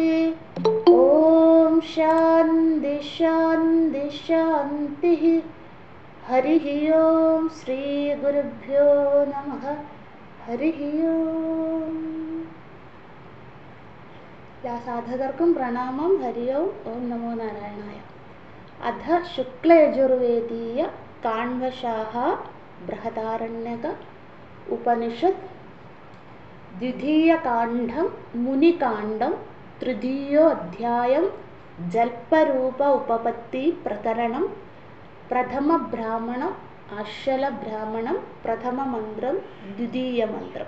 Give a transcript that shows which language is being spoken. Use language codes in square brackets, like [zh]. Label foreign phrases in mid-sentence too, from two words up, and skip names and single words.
[sa] ॐ शान्ति शान्ति शान्तिः। हरिः ॐ श्रीगुरुभ्यो नमः। हरिः ॐ। [ml] साधकर्ക്കും പ്രണാമം. [sa] ഹരി ഓം. ഓം നമോ നാരായണായ. അധ ശുക്ലയജുർവേദീയ കാണ്വശാഹ ബൃഹദാരണ്യക ഉപനിഷത് ദ്വിതീയകാണ്ഡം മുനികാണ്ഡം തൃതീയോ അധ്യായം ജൽപരൂപ ഉപപത്തി പ്രകരണം പ്രഥമ ബ്രാഹ്മണം ആശ്വല ബ്രാഹ്മണം പ്രഥമ മന്ത്രം ദ്വിതീയ മന്ത്രം.